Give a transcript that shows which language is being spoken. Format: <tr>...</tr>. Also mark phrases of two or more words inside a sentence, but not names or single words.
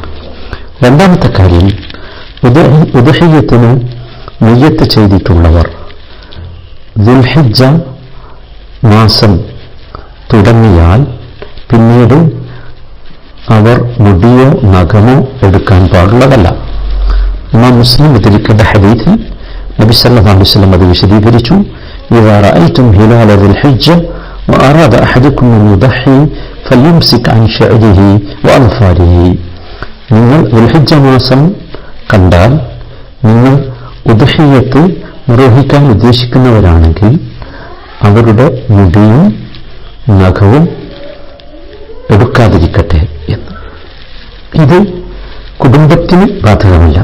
<ml>രണ്ടാമത്തെ കാര്യം, ഉദ്ഹിയ്യത്തിന് നിയ്യത്ത് ചെയ്തിട്ടുള്ളവർ ദുൽഹിജ്ജ മാസം തുടങ്ങിയാൽ പിന്നീട് അവർ മുടിയോ നഖമോ എടുക്കാൻ പാടുള്ളതല്ല. ഇമാം മുസ്ലിം ഉദ്ധരിക്കേണ്ട ഹദീസിൽ നബി</ml> <ar>صلى الله عليه وسلم</ar> <ml>അത് വിശദീകരിച്ചു.</ml> <ar>إذا رأيتم هلال ذي الحجة وأراد أحدكم أن يضحي فليمسك عن شعره وأظفاره.</ar> <ml>നിങ്ങൾ ദുൽഹിജ്ജ മാസം കണ്ടാൽ നിങ്ങൾ ഉദ്ഹിയ്യത്ത് നിർവഹിക്കാൻ ഉദ്ദേശിക്കുന്നവരാണെങ്കിൽ അവരുടെ മുടിയും നഖവും എടുക്കാതിരിക്കട്ടെ എന്ന്. ഇത് കുടുംബത്തിന് ബാധകമല്ല.</ml>